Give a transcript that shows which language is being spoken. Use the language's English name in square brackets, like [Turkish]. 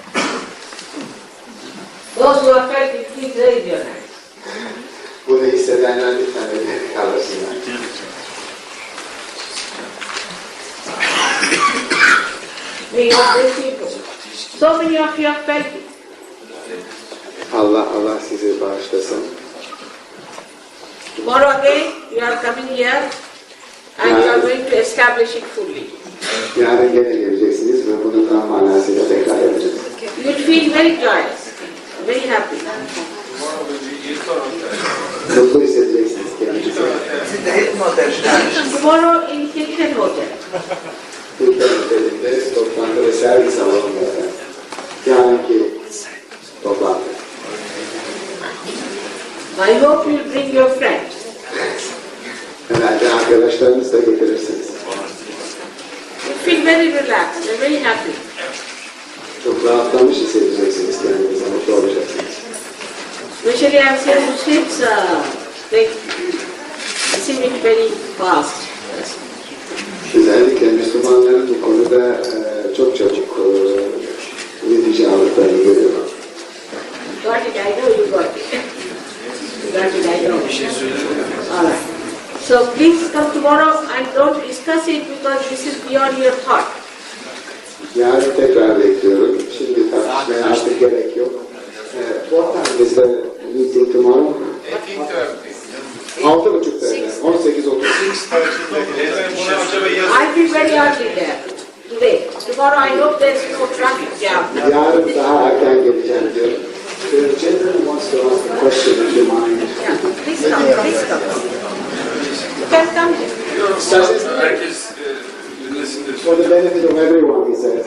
[English] Those who have felt it, please raise your hands. [Turkish] Bunu hissedenler lütfen ellerini kaldırsınlar. [English] May you bless people. So many of you have felt it. [Turkish] Allah sizi bağışlasın. [English] Tomorrow again, you are coming here and you are going to establish it fully. [Turkish] Yarın gene geleceksiniz ve bunu tam manasıyla tekrar yapacağız. [English] You will feel very joyous, very happy. [Turkish] Mutlu hissedeceksiniz kendinizi. [English] Tomorrow in Hilton Hotel. [Turkish] Hilton Otel'inde toplantı ve sergi salonunda yarınki toplantı. [English] I hope you will bring your friends. [Turkish] Herhalde arkadaşlarınızı da getirirsiniz. [English] You feel very relaxed and very happy. [Turkish] Çok rahatlamış hissedeceksiniz kendinizi, mutlu olacaksınız. [English] Especially I am saying Muslims, they receive it very fast. [Turkish] Özellikle Müslümanların bu konuda çok çabuk netice aldıklarını görüyorum. [English] Got it, I know you got it. You got it, I know. All right. So please come tomorrow and don't discuss it because this is beyond your thought. [Turkish] Yarın tekrar bekliyorum. Şimdi tartışmaya artık gerek yok. [English] What time is the meeting tomorrow? [Turkish] 6:30'da. 18:30. [English] I'll be very early there today. Tomorrow I hope there's no traffic jam. [Turkish] Yarın daha erken geleceğim diyorum. [English] The gentleman wants to ask a question, if you mind. Yeah, please come, please come. You can come here. [Turkish] Herkes dinlesin de. [English] For the benefit of everyone, he says.